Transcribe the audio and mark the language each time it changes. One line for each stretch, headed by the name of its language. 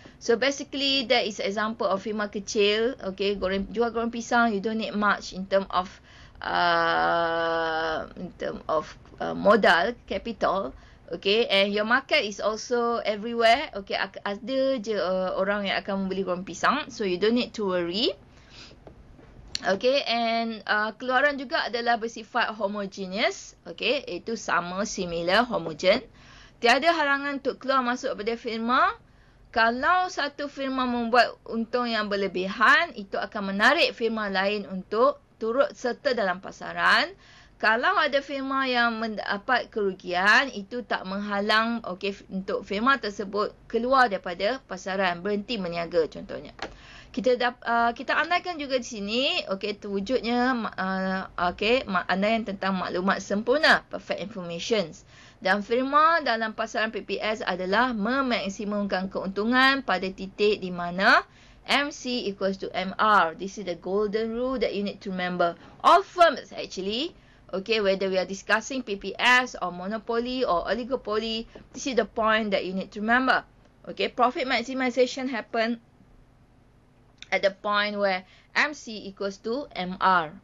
English: So basically that is example of
Malay: firma kecil. Jual goreng pisang,
English: you don't need much in term of modal, capital. And your market is also everywhere.
Malay: Ada je orang yang akan membeli goreng pisang.
English: So you don't need to worry.
Malay: And keluaran juga adalah bersifat homogeneous. Iaitu sama, similar, homogen. Tiada halangan untuk keluar masuk pada firma. Kalau satu firma membuat untung yang berlebihan, itu akan menarik firma lain untuk turut serta dalam pasaran. Kalau ada firma yang mendapat kerugian, itu tak menghalang untuk firma tersebut keluar daripada pasaran, berhenti berniaga contohnya. Kita andaikan juga di sini terwujudnya andaian tentang maklumat sempurna, perfect information. Dan firma dalam pasaran PPS adalah memaksimumkan keuntungan pada titik di mana MC equals to MR.
English: This is the golden rule that you need to remember. All firms actually, whether we are discussing PPS or monopoly or oligopoly, this is the point that you need to remember. Profit maximization happen at the point where MC equals to MR.